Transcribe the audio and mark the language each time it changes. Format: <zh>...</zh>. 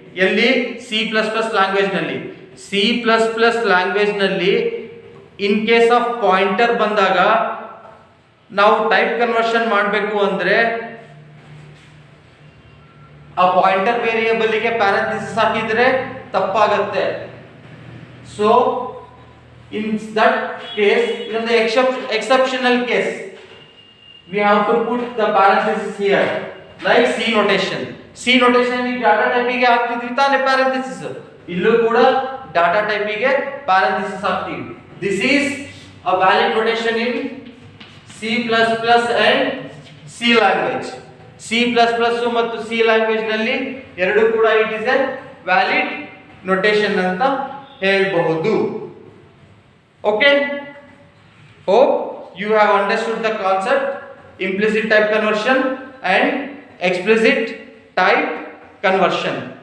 <kn>ಎಲ್ಲಿ, C++ language ನಲ್ಲಿ. C++ language ನಲ್ಲಿ</kn> <en>in case of pointer</en> <kn>ಬಂದಾಗ ನಾವು ಟೈಪ್ ಕನ್ವರ್ಷನ್ ಮಾಡಬೇಕು ಅಂದ್ರೆ ಆ ಪಾಯಿಂಟರ್ ವೇರಿಯೇಬಲ್ ಗೆ ಪ್ಯಾರಂಥೆಸಿಸ್ ಹಾಕಿದ್ರೆ ತಪ್ಪಾಗುತ್ತೆ.</kn> <en>So in that case, in the exceptional case, we have to put the parenthesis here, like C notation.</en> <kn>C notation ಈ ಡಾಟಾ ಟೈಪಿಗೆ ಹಾಕ್ತಿದ್ವಿ ತಾನೆ parenthesis, ಇಲ್ಲೂ ಕೂಡ ಡಾಟಾ ಟೈಪಿಗೆ parenthesis ಹಾಕ್ತೀವಿ.</kn> <en>This is a valid notation in C++ and C language.</en> <kn>C++ ಮತ್ತು C language ನಲ್ಲಿ ಎರಡು ಕೂಡ</kn> <en>it is a valid notation</en> <kn>ಅಂತ ಹೇಳಬಹುದು.</kn> <en>Okay, hope you have understood the concept implicit type conversion and explicit type conversion.</en>